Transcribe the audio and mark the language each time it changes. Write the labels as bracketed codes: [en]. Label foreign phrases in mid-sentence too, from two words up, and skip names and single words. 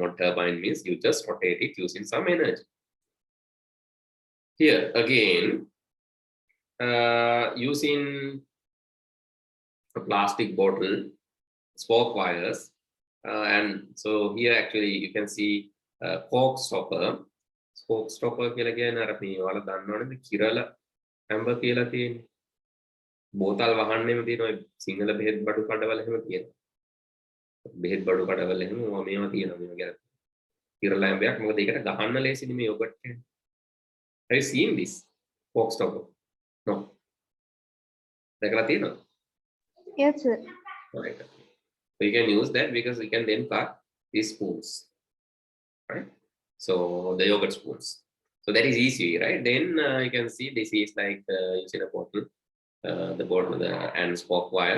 [en] Model turbine means you just rotate it using some energy. Here again, using a plastic bottle, spoke wires, and so here actually you can see cork stopper. Spoke stopper [si] කියලා කියන්නේ අර මේ ඔයාලා දන්නවනේ කිරල හැම්බර් කියලා තියෙන්නේ. බෝතල් වහන්නෙම තියෙනවා සිංහල බෙහෙත් බඩු කඩවල එහෙම තියෙනවා. බෙහෙත් බඩු කඩවල එහෙම මේවා තියෙනවා මේවා ගැන. කිරල හැම්බයක් මොකද ඒකට ගහන්න ලේසිනේ මේ යෝගට් එක. [en] Have you seen this cork stopper? No. [si] දැකලා තියෙනවද? [en] Yes, sir. Right. So you can use that because you can then cut these spoons, right? So the yogurt spoons. So that is easy, right? Then you can see this is like using a bottle, the bottle and spoke wire.